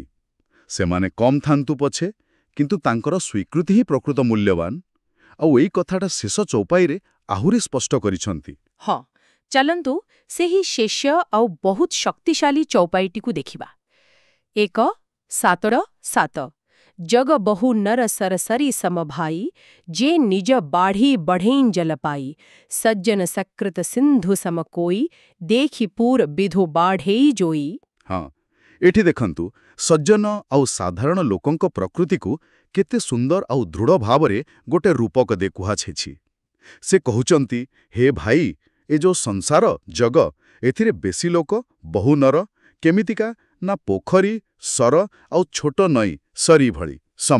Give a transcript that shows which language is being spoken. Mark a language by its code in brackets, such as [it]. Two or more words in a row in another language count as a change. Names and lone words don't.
[or] ସେମାନେ କମ୍ ଥାନ୍ତୁ ପଛେ, କିନ୍ତୁ ତାଙ୍କର ସ୍ୱୀକୃତି ହିଁ ପ୍ରକୃତ ମୂଲ୍ୟବାନ। ଆଉ ଏଇ କଥାଟା ଶେଷ ଚୌପାଇରେ ଆହୁରି ସ୍ପଷ୍ଟ କରିଛନ୍ତି। ହଁ, ଚାଲନ୍ତୁ ସେହି ଶେଷ ଆଉ ବହୁତ ଶକ୍ତିଶାଳୀ ଚୌପାଇଟିକୁ ଦେଖିବା। 1, 7, [awa] जग बहु नर सरसरी समभाई जे निज बाढ़ी बढ़ें जल पाई सज्जन सकृत सिंधु सम कोई देखि पूर विधु बाढ़ेई जोई। [or] ହଁ ଏଠି ଦେଖନ୍ତୁ ସଜ୍ଜନ ଆଉ ସାଧାରଣ ଲୋକଙ୍କ ପ୍ରକୃତିକୁ କେତେ ସୁନ୍ଦର ଆଉ ଦୃଢ଼ ଭାବରେ ଗୋଟେ ରୂପକ ଦେଇ କୁହାଯାଇଛି। ସେ କହୁଛନ୍ତି ହେ ଭାଇ ଏ ଯୋଉ ସଂସାର ଜଗ ଏଥିରେ ବେଶୀ ଲୋକ [awa] बहु नर [or] କେମିତିକା ନା ପୋଖରୀ ସର ଆଉ ଛୋଟ ନଈ ସରି ଭଳି ସମ।